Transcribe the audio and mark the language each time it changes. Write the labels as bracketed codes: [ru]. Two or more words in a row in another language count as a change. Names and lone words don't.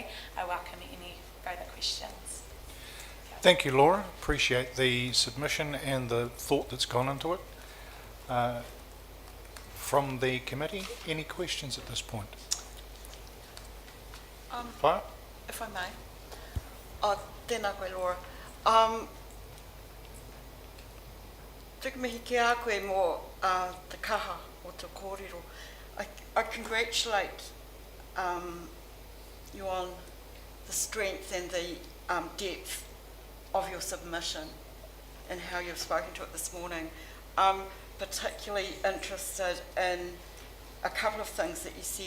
[en] I welcome any further questions. Thank you, Laura. Appreciate the submission and the thought that's gone into it. From the committee, any questions at this point? Fire? If I may. [mi] Tēnā koe, Laura. Tuku mihi ki a koe mō te kaha o te kōrero. [en] I congratulate you on the strength and the depth of your submission and how you've spoken to it this morning. I'm particularly interested in a couple of things that you said.